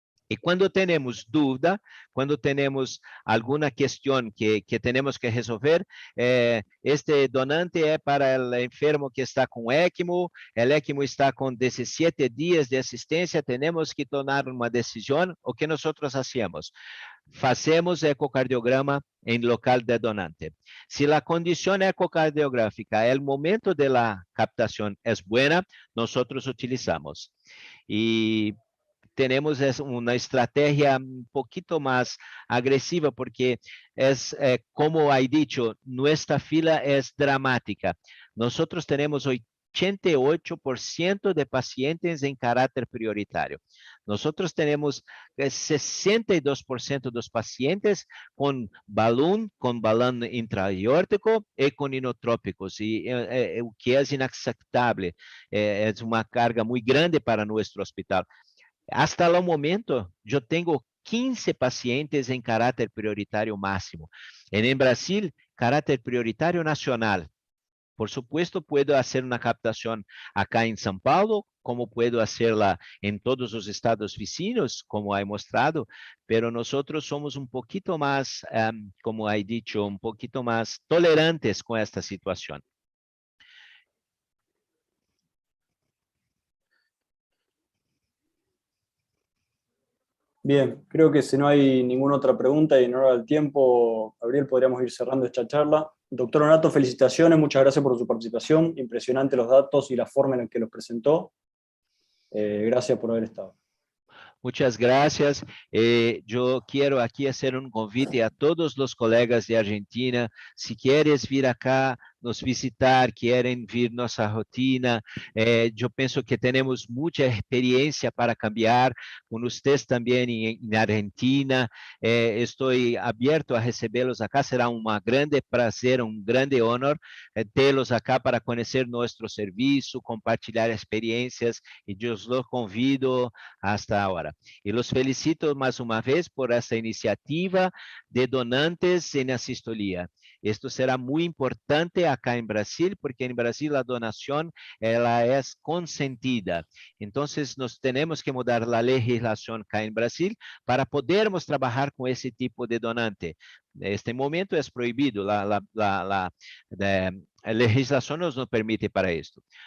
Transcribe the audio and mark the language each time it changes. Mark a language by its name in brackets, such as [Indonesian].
[Portuguese] E quando temos dúvida, quando temos alguma questão que temos que resolver, este donante é para o enfermo que está com ECMO, o ECMO está com 17 dias de assistência, temos que tomar uma decisão, o que nós fazemos? Fazemos ecocardiograma em local de donante. Se a condição ecocardiográfica, o momento da captação é boa, nós utilizamos. [Spanish] E tenemos una estrategia un poquito más agresiva porque es, como he dicho, nuestra fila es dramática. Nosotros tenemos 88% de pacientes en carácter prioritario. Nosotros tenemos 62% dos pacientes con balón intraaórtico y con inotrópicos, y [Portuguese] o que [Spanish] es inaceptable, es una carga muy grande para nuestro hospital. [Portuguese] Hasta o momento, eu tenho 15 pacientes em caráter prioritário máximo. Em Brasil, caráter prioritário nacional. [Spanish] Por supuesto, puedo [Portuguese] fazer uma captação acá em São Paulo, como puedo hacerla em todos os estados vizinhos, como he mostrado, [Spanish] pero nosotros [Portuguese] somos um pouquito mais, [Spanish] como he dicho, [Portuguese] um pouquito mais tolerantes com esta situação. [Spanish] Bien, creo que si no hay ninguna otra pregunta y en hora del tiempo, Gabriel, podríamos ir cerrando esta charla. Doctor Honorato, felicitaciones, muchas gracias por su participación, impresionante los datos y la forma en la que los presentó. Gracias por haber estado. Muchas gracias. Yo quiero aquí hacer un convite a todos los colegas de Argentina. Si quieres vir acá, nos visitar, quieren ver nossa rotina. [Portuguese] Eu penso que temos muita experiência para cambiar, com vocês também em Argentina. Estou aberto a recebê-los acá, será um grande prazer, um grande honor tê-los acá para conhecer nosso serviço, compartilhar experiências, e eu os convido [Spanish] hasta agora. E los felicito [Portuguese] mais uma vez por essa iniciativa de donantes em asistolia. [Spanish] Esto será muy importante acá en Brasil, porque en Brasil la donación ela es consentida. Entonces, nos tenemos que mudar la legislación acá en Brasil para podermos trabajar con ese tipo de donante. En este momento es prohibido, la legislación nos no permite para esto.